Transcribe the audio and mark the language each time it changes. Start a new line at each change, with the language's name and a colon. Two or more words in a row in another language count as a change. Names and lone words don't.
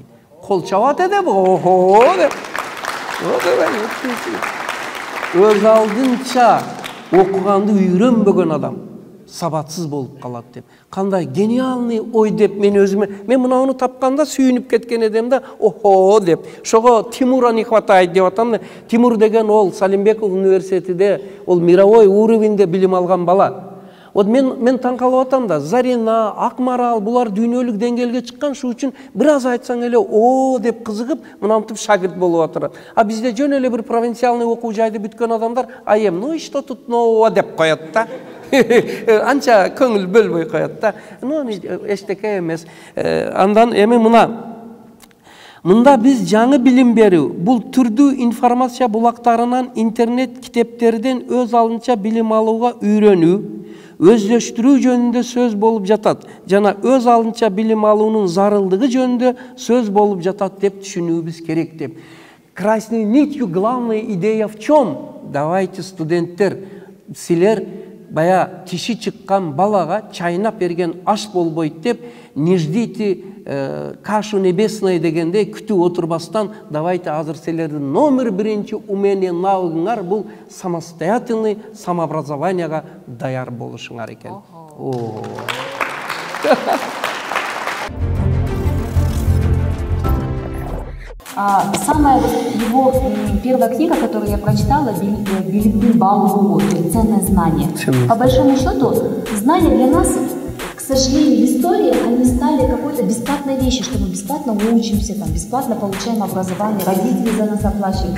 Kyrgyz: Кол чабат эдеп, охо деп. Өз алдынча окуганды үйрөнбөгөн адам сабатсыз болуп калат деп. Кандай гениальный ой деп мен өзүмө, мен мынауну тапканда сүйүнүп кеткен едем да, охо деп. Ошого
Russian: Тимура не хватает
Kyrgyz: деп атам. Тимур деген ол Салимбеков университетиде, ол мировой уровеньде билим алган бала. Вот мен таң калып атам да, Зарина, Акмарал, булар дүйнөлүк деңгээлге чыккан, шу үчүн бир аз айтсаң эле о деп кызыгып, мынантип шагирт болуп атырат. А бизде жөн эле бир провинциальный окуу жайды бүткөн адамдар, айем,
Russian: ну и что тут нового
Kyrgyz: деп коет да. Анча көңүл бөлбөй коет да. Ну, эчтеке эмес. Андан эми мында биз жаңы билим берүү, бул түрдүү информация булактарынан, интернет китептерден өз алдынча билим алууга үйрөнүү, өздөштүрүү жөнүндө сөз болуп жатат. Жана өз алдынча билим алуунун зарылдыгы жөнүндө сөз болуп жатат деп түшүнүүбүз керек деп.
Russian: Красной нитью главная идея в чем? Давайте,
Kyrgyz: студенттер, силер бая тиши чыккан балага чайнап берген аш болбойт деп,
Russian: не ждите кашу небесной
Kyrgyz: дегенде күтүп отурбастан, давайте азыр силердин номер биринчи умение, навыгыңар бул самостоятельный самообразованияга даяр болушуңар экен.
Russian: Самая его первая книга, которую я прочитала, «Билибин Балу», «Ценное знание». По большому счету, знания для нас, к сожалению, в истории, они стали какой-то бесплатной вещью, что мы бесплатно учимся, там, бесплатно получаем образование, родители за нас оплачивают.